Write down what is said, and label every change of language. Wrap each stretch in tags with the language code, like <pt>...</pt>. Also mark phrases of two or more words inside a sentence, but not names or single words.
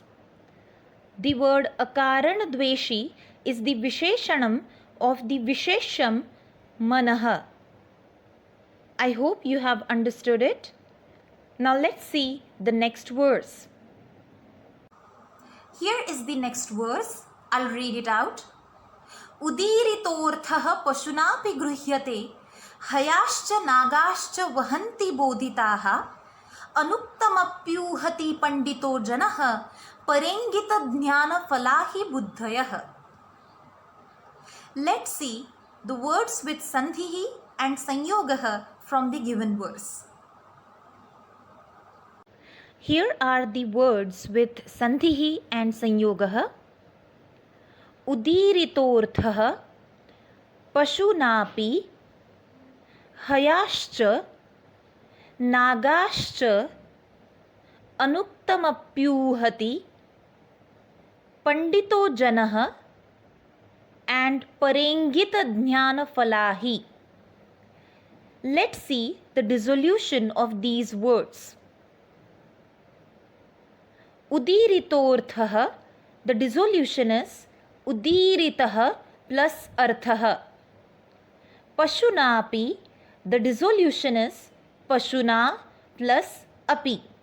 <en>The word</en> <sa>अकारण द्वेषी</sa> <en>is the Visheshanam of the</en> <sa>विशेषं मनः.</sa> <en>I hope you have understood it. Now let's see the next verse. Here is the next verse. I'll read it out.</en> <sa>उदीरितोऽर्थः पशुनापि गृह्यते हयाश्च नागाश्च वहन्ति बोधिताः अनुक्तमप्यूहति पण्डितो जनः परेङ्गित ज्ञान फला हि बुद्धयः.</sa> <en>Let's see the words with sandhihi and sanyogah from the given verse. Here are the words with sandhihi and sanyogah.</en> <sa>उदीरितोऽर्थः पशुनापि हयाश्च नागाश्च अनुक्तमप्यूहति पण्डितो जनः and परेङ्गित ज्ञान फला हि.</sa> <en>Let's see the dissolution of these words. Udiritorthah, the dissolution is udiritah plus arthah. Pashunapi, the dissolution is pashuna plus api.</en>